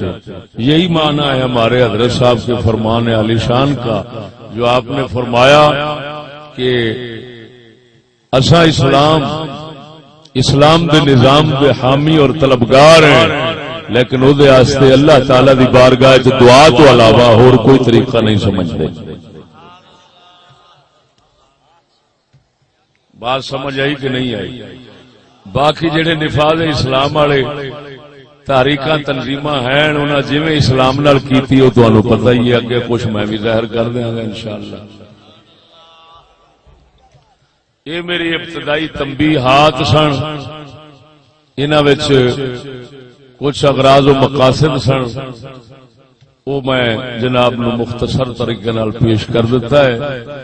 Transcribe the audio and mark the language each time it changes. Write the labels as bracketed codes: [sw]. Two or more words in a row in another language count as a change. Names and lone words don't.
[ur] یہی معنی ہے ہمارے حضرت صاحب کے فرمان عالی شان کا جو آپ نے فرمایا کہ [pa] اسا اسلام دے نظام دے حامی [ur] اور طلبگار ہیں، لیکن وہ [pa] اللہ تعالی دی بارگاہ دعا تو [ur] علاوہ اور کوئی طریقہ نہیں سمجھتے. بات سمجھ آئی کہ نہیں آئی؟ [pa] باقی جڑے نفاذ اسلام والے تحریکاں تنظیماں ہیں انہاں جویں اسلام نال کیتی او تانوں پتہ ہی ہے، اگے کچھ میں بھی ظاہر کر دیاں گا انشاءاللہ. یہ میری ابتدائی تنبیہات سن، انہاں وچ کچھ اغراض و مقاصد سن، وہ میں جناب نو مختصر طریقے نال پیش کر دیتا ہے.